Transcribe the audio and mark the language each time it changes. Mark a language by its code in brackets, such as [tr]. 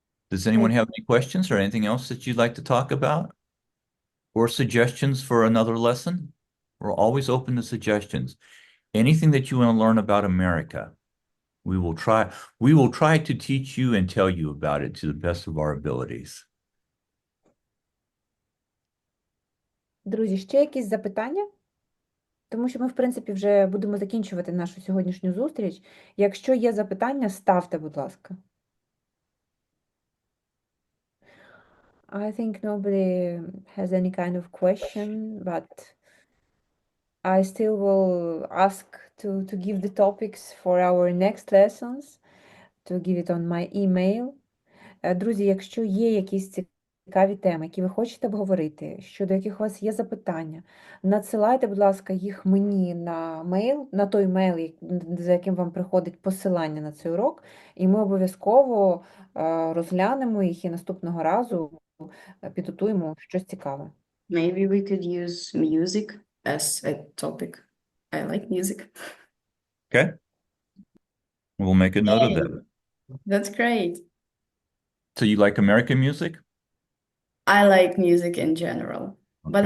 [en] Does anyone have any questions or anything else that you'd like to talk about? Or suggestions for another lesson? We're always open to suggestions. Anything that you want to learn about America, we will try to teach you and tell you about it to the best of our abilities. [uk] Друзі, ще якісь запитання? Тому що ми, в принципі, вже будемо закінчувати нашу сьогоднішню зустріч. Якщо є запитання, ставте, будь ласка. [en] I think nobody has any kind of question, but I still will ask to give the topics for our next lessons, to give it on my email. [uk] Друзі, якщо є якісь цікаві теми, які ви хочете обговорити, щодо яких у вас є запитання, надсилайте, будь ласка, їх мені на мейл, на той мейл, за яким вам приходить посилання на цей урок, і ми обов'язково розглянемо їх і наступного разу підготуємо щось цікаве. [en] Maybe we could use music as a topic. I like music. Okay. We'll make a note of that. That's great. So you like American music? I like music in general, but